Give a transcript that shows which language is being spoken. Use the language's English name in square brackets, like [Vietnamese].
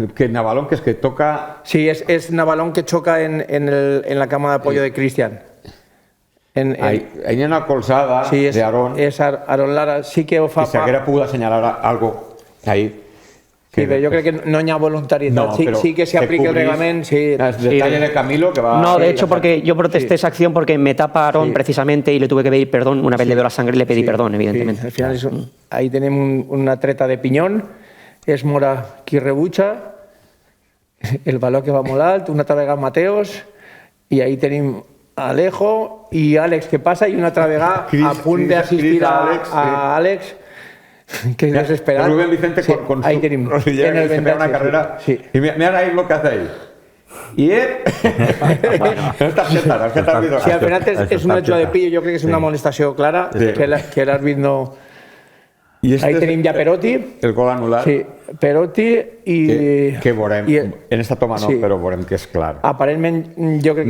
[Catalan] Que Navalón, que és que toca... Sí, és Navalón que xoca en la cama d'apoyo de Cristian. Ahí hi ha una colzada d'Aaron. És Aaron Lara, sí que ho fa... Que s'haguera pogut assenyalar algo ahí. Sí, però jo crec que no hi ha voluntarietat. [Spanish] Sí que se aplica el reglamento. Detalle de Camilo que va... No, de hecho, porque yo protesté esa acción porque me tapa Aaron precisamente y le tuve que pedir perdón. Una vez le veo la sangre le pedí perdón, evidentemente. [Catalan] Al final ahí tenemos una treta de piñón, és Mora qui rebutja, el valor que va molt alt, una altra vegada Mateos, i ahí tenim Alejo i Àlex que passa, i una altra vegada a punt d'assistir a Àlex, [Spanish] que es desesperado. Rubén Vicente con ahí su tenemos rodillera que se pega una carrera. Sí. Y mira ahí lo que hace ahí. Y él... [Catalan] Si al final és una jugada de pillo, jo crec que és una molestació clara, que l'àrbit no... Ahí tenim ja Perotti. El gol anulat. Sí, Perotti i... Que veurem, en esta toma no, però veurem que és clar. Aparentment, jo crec